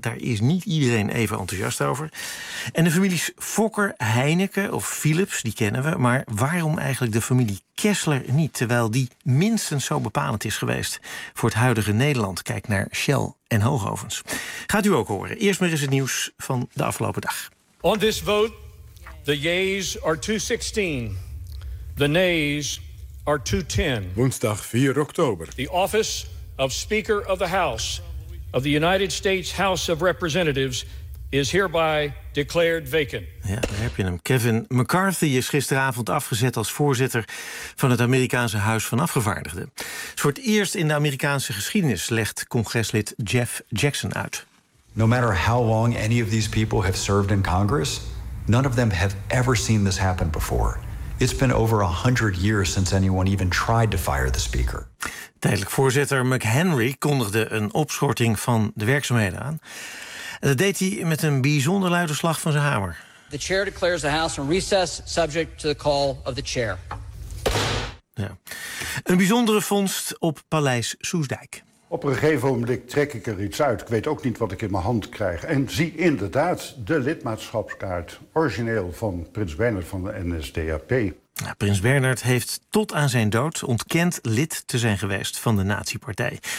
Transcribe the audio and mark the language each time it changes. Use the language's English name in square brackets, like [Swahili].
[Dutch] Daar is niet iedereen even enthousiast over. En de families Fokker, Heineken of Philips, die kennen we. Maar waarom eigenlijk de familie Kessler niet? Terwijl die minstens zo bepalend is geweest voor het huidige Nederland. Kijk naar Shell en Hoogovens. Gaat u ook horen. Eerst maar eens het nieuws van de afgelopen dag. [English] On this vote, the yeas are 216. The nays are 210. [Dutch] Woensdag 4 oktober. [English] The office of Speaker of the House of the United States House of Representatives is hereby declared vacant. [Dutch] Ja, daar heb je hem. Kevin McCarthy is gisteravond afgezet als voorzitter van het Amerikaanse Huis van Afgevaardigden. Voor het eerst in de Amerikaanse geschiedenis legt congreslid Jeff Jackson uit. [English] No matter how long any of these people have served in Congress, none of them have ever seen this happen before. It's been over 100 years since anyone even tried to fire the speaker. [Dutch] Tijdelijk voorzitter McHenry kondigde een opschorting van de werkzaamheden aan. Dat deed hij met een bijzonder luide slag van zijn hamer. [English] The chair declares the house in recess subject to the call of the chair. [Dutch] Ja. Een bijzondere vondst op Paleis Soestdijk. Op een gegeven moment trek ik er iets uit. Ik weet ook niet wat ik in mijn hand krijg. En zie inderdaad de lidmaatschapskaart origineel van prins Bernhard van de NSDAP. Nou, prins Bernhard heeft tot aan zijn dood ontkend lid te zijn geweest van de nazi-partij.